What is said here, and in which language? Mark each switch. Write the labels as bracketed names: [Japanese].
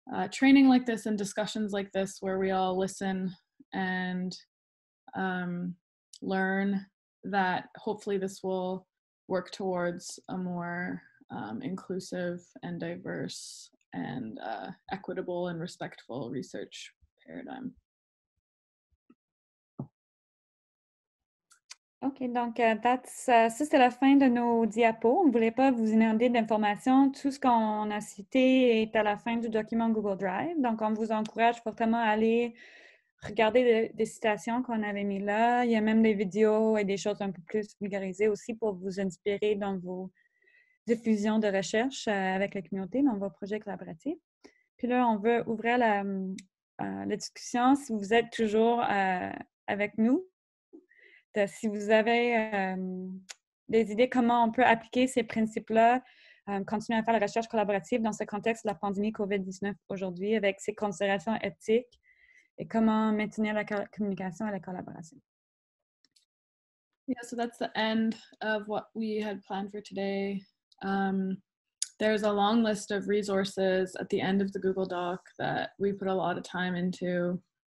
[English] training like this and discussions like this where we all listen and learn, that hopefully this will work towards a more inclusive and diverse and equitable and respectful research paradigm. [French] OK, donc ça, c'est la fin de nos diapos. On ne voulait pas vous inonder d'informations. Tout ce qu'on a cité est à la fin du document Google Drive. Donc, on vous encourage fortement à aller regarder des citations qu'on avait mis là. Il y a même des vidéos et des choses un peu plus vulgarisées aussi pour vous inspirer dans vos diffusions de recherche avec la communauté, dans vos projets collaboratifs. Puis là, on veut ouvrir la discussion si vous êtes toujours avec nous. Si vous avez des idées comment on peut appliquer ces principes-là, continuer à faire la recherche collaborative dans ce contexte de la pandémie COVID-19 aujourd'hui avec ces considérations éthiques et comment maintenir la communication et la collaboration. [English] Yeah, so that's the end of what we had planned for today. There's a long list of resources at the end of the Google Doc that we put a lot of time into.